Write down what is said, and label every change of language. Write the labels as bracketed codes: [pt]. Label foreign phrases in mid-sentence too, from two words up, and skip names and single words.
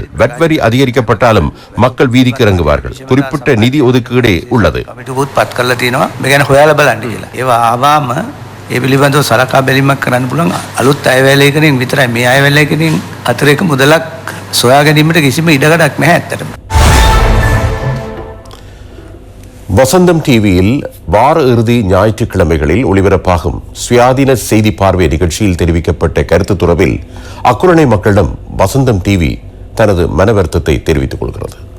[ta] வட் வரி அதிகரிக்கப்பட்டாலும் மக்கள் வீதிக்கு இறங்குவார்கள். குறிப்பிட்ட நிதி ஒதுக்கீடே உள்ளது. [si] ඒ පිළිබඳව සලකා බැලීමක් කරන්න පුළුවන්. අලුත් අයවැයලයකින් විතරයි මේ අයවැයලයකින් අතරේක මුදලක් සොයා ගැනීමට කිසිම ඉඩකඩක් නැහැ ඇත්තටම. [ta] வசந்தம் டிவியில் வார இறுதி ஞாயிற்றுக்கிழமைகளில் ஒளிபரப்பாகும் சுயாதீன செய்தி பார்வை நிகழ்ச்சியில் தெரிவிக்கப்பட்ட கருத்து தொடர்பில் அக்குரணை மக்களிடம் வசந்தம் டிவி தனது மன வருத்தத்தை தெரிவித்துக் கொள்கிறது.